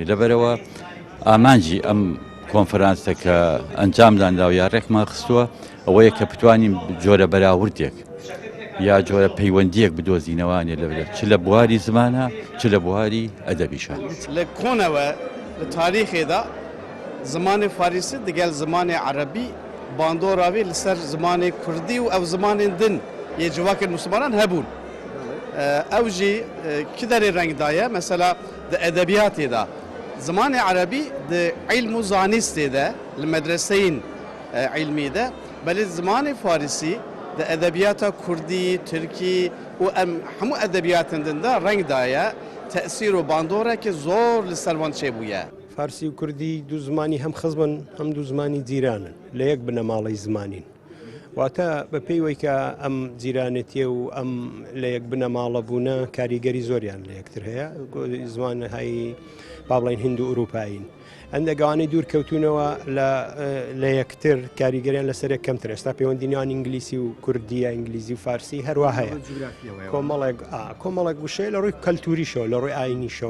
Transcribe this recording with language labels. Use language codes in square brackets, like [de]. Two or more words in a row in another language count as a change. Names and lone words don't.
[ckb] لەبەرەوە ئامانجی ئەم کۆنفرانسە کە ئەنجامداندا و یا ڕێکمان خستووە ئەوەیە کە بتوانین جۆرە بەراوردێک یا جۆرە پەیوەندیەک بدۆزینەوانێ لەبەر چ لە بواری زمانە چ لە بواری ئەدەبیشان. لە کۆنەوە لە تاریخێدا زمانی فارسی دەگەل زمانی عەرەبی باندۆراوی لەسەر زمانی کوردی و ئەو زمانên [ku] din yê civakên Müslümanan hebûn. Ew jî ki derê rengdaye mesela di edebiyatê de zimanê Erebî di ilm û zanîstê de li medreseyên ilmî de belê zimanê Farisî di edebiyata Kurdî, Tirkî û em hemû edebiyatên din de reng daye tesîr û bandorekî zor li ser wan çêbûye. [ckb] فارسی و کوردی دوو زمانی هەم خزمن هەم دوو زمانی جیرانن لە یەک بنەماڵی زمانین واتە بە پێیەوەی کە ئەم جیرانێتیە و ئەم لە یەک بنەماڵە بوونە کاریگەری زۆریان لە یەکتر هەیە زمان هایی با بڵین هند و ئوروپاین ئەندەگەوانەی دوور کەوتونەوە لە یەکتر کاریگەریان لەسەر کەمتر ئێستا پەیوەندینیان ئینگلیسی و کوردیە ئینگلیزی و فارسی هەروە هەیە کۆمەڵێک گوشەیە لە ڕووی کەلتوریشەوە لە ڕووی ئاینیشەوە